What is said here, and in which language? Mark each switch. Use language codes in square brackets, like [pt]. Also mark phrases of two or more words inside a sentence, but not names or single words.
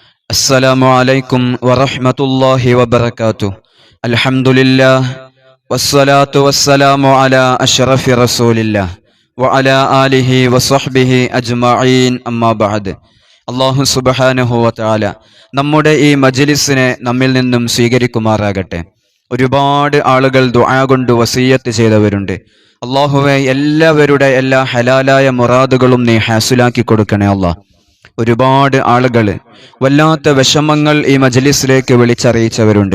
[ar] السلام عليكم ورحمة الله وبركاته. الحمد لله والصلاة والسلام على أشرف رسول الله وعلى آله وصحبه أجمعين أما بعد. [ml] അള്ളാഹു [ar] سبحانه وتعالى [ml] നമ്മുടെ ഈ മജ്ലിസിനെ നമ്മിൽ നിന്നും സ്വീകരിക്കുമാറാകട്ടെ. ഒരുപാട് ആളുകൾ ദുആ കൊണ്ട് വസിയ്യത്ത് ചെയ്തവരുണ്ട്. അള്ളാഹുവേ, എല്ലാവരുടെ എല്ലാ ഹലാലായ മുറാദുകളും നീ ഹാസിലാക്കി കൊടുക്കണേ അള്ളാഹ്. ഒരുപാട് ആളുകൾ വല്ലാത്ത വിഷമങ്ങൾ ഈ മജ്ലിസിലേക്ക് വിളിച്ചറിയിച്ചവരുണ്ട്.